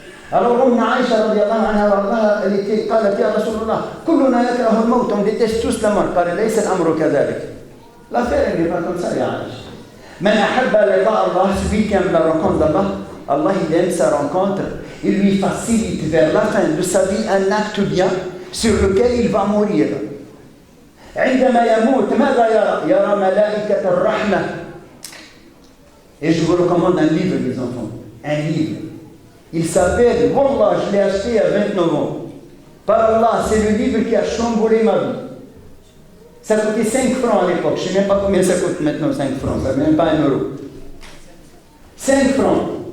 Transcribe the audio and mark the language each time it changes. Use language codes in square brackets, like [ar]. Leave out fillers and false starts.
[fr] Alors, Aïcha radiallahu anha, elle était, [ar] قالت يا رسول الله كلنا يكره الموت, [fr] on déteste tous la mort. [ar] قال ليس الأمر كذلك. [fr] L'affaire n'est pas comme ça, ya Aïcha. [ar] من أحب لقاء الله, [fr] celui qui aime la rencontre d'Allah, Allah il aime sa rencontre. Il lui facilite vers la fin de sa vie un acte bien sur lequel il va mourir. [ar] عندما يموت ماذا يرى؟ يرى ملائكة الرحمة. [fr] Et je vous recommande un livre, les enfants. Un livre. Il s'appelle, Wallah, je l'ai acheté à 29 ans. Par Allah, c'est le livre qui a chamboulé ma vie. Ça coûtait 5 francs à l'époque. Je ne sais même pas combien ça coûte maintenant, 5 francs. Ça ne même pas 1 euro. 5 francs.